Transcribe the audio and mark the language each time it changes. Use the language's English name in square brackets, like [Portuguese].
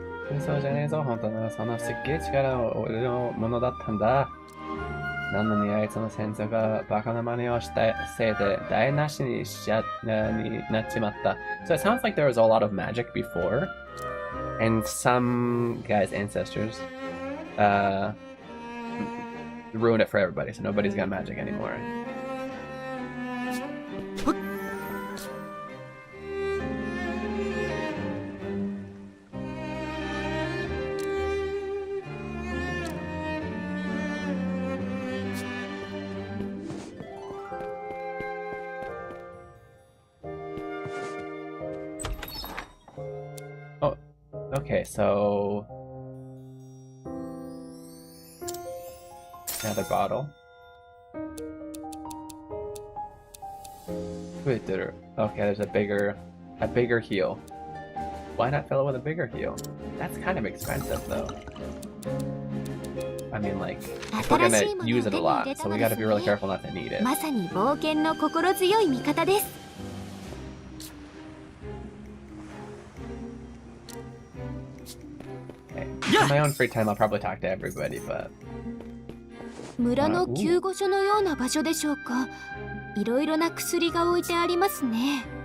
[Japanese] 嘘じゃねえぞ、本当な。そのすっげえ力は俺のものだったんだ。なのにあいつの先祖がバカな真似をしたせいで台無しになっちまった。 [English] So it sounds like there was a lot of magic before, and some guy's ancestors ruined it for everybody, so nobody's got magic anymore. Okay, so another bottle. Okay, there's a bigger heal. Why not fill it with a bigger heal? That's kind of expensive though. I mean, like, if we're gonna use it a lot, so we gotta be really careful not to need it. [Japanese] まさに冒険の心強い味方です。 [English] In my own free time, I'll probably talk to everybody, but [Japanese] 村の救護所のような場所でしょうか。いろいろな薬が置いてありますね。